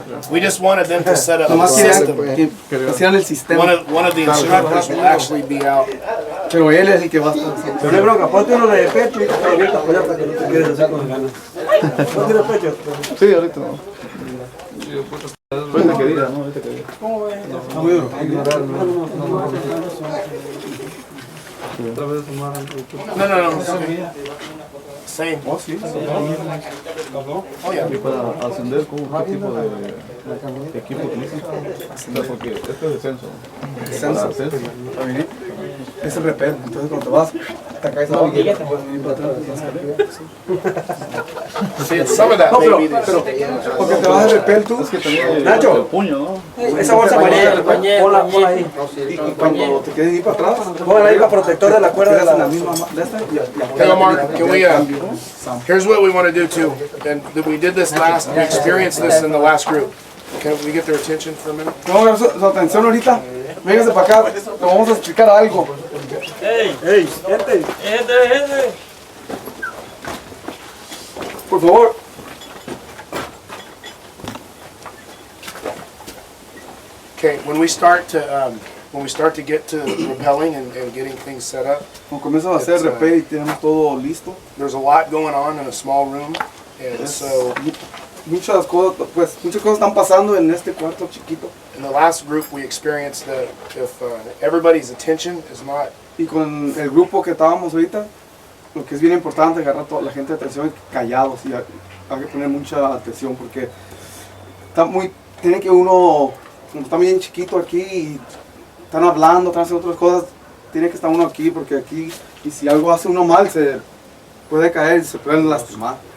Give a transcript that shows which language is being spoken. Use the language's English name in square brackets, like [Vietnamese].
[English] We just wanted them to set up the system. One of the instructors will actually be out. [Spanish] Pero él es el que va a estar. Pero no hay bronca, ponte uno de pecho y te avientas para allá para que no te quieres hacer con ganas. ¿No tienes pecho? Sí, ahorita no. Ahorita que diga, ¿no? Ahorita que diga. ¿Cómo ves? Está muy duro. [English] No. Same. [Spanish] Oh, sí. [English] Oh, yeah. [Spanish] Y para ascender, ¿qué tipo de equipo utilizas? Porque esto es descenso. Descenso. Es el repel. Entonces cuando te vas, te caes a la orilla, te puedes venir para atrás. [English] Sí, some of that maybe [Spanish] pero porque te vas a repel tú. Nacho, el puño, ¿no? esa bolsa amarilla, ponla ahí. Y cuando te quedes ahí para atrás, ponla ahí para protector de la cuerda de la misma de esta. [English] Hey Omar, can we, here's what we want to do too. And we did this last, we experienced this in the last group. Can we get their attention for a minute? [Spanish] Vamos a ver su atención ahorita. Véngase para acá, le vamos a explicar algo. ¡Ey! ¡Gente! Por favor. [English] Okay, when we start to get to rappelling and getting things set up, [Spanish] Cuando comienzan a hacer repel y tenemos todo listo. [English] there's a lot going on in a small room, and so [Spanish] Muchas cosas están pasando en este cuarto chiquito. [English] in the last group we experienced that if everybody's attention is not [Spanish] Y con el grupo que estábamos ahorita, lo que es bien importante es agarrar a toda la gente de atención y callados y hay que poner mucha atención porque tiene que uno, como está bien chiquito aquí y están hablando, están haciendo otras cosas, tiene que estar uno aquí porque aquí, y si algo hace uno mal, se puede caer y se puede lastimar.